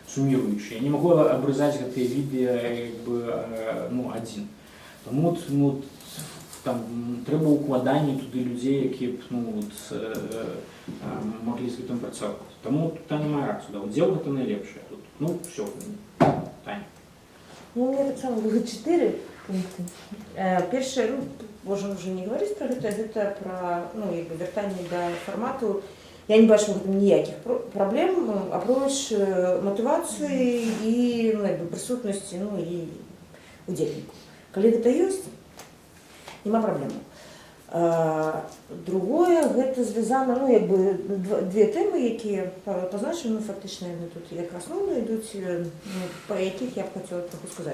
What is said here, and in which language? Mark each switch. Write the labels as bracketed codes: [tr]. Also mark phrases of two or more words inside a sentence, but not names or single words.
[be] Я не магу абрызаць гэтыя відэа адзін. Таму трэба ўкладанне туды людзей, якія маглі з гэтым працаваць. Таму Таня мае рацыю, удзел гэта найлепшае тут. [ru] Все, Таня. У меня так само было 4 пункты. [be] Першае, [ru] можем уже не говорить про [be] гэта про вяртанне да фармату. Я не бачу ніякіх праблем, апроч матывацыі і прысутнасці і удзельнікаў. Калі гэта ёсць, няма праблем. Другое, гэта звязана, две тэмы, якія пазначаны, фактычна тут як асноўныя ідуць, па якіх я б хацела троху сказаць.